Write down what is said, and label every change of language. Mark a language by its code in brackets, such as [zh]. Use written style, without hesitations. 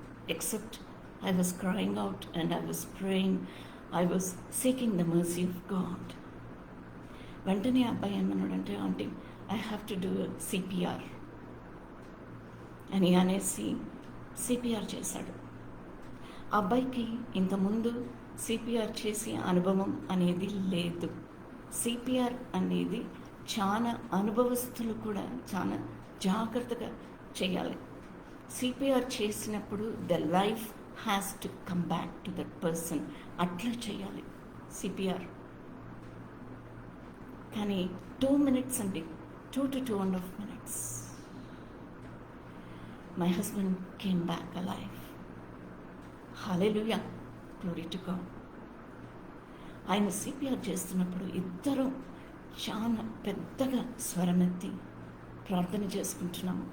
[en] Except I was crying out and I was praying. I was seeking the mercy of God. [te] వెంటనే అబ్బాయి ఏమన్నాడంటే, aunty [en] I have to do CPR [te] అని అనేసి CPR చేశాడు. అబ్బాయికి ఇంతకుముందు CPR చేసే అనుభవం అనేది లేదు. CPR అనేది చాలా అనుభవస్తులు కూడా చాలా జాగ్రత్తగా చేయాలి. CPR చేసినప్పుడు [en] The life has to come back to that person. [te] అట్లా చేయాలి CPR. కానీ [en] 2 minutes అండి, 2 to 2.5 minutes. My husband came back alive. Hallelujah. Glory to God. [te] ఆయన CPR చేస్తున్నప్పుడు ఇద్దరు చాలా పెద్దగా స్వరమెత్తి ప్రార్థన చేసుకుంటున్నాము.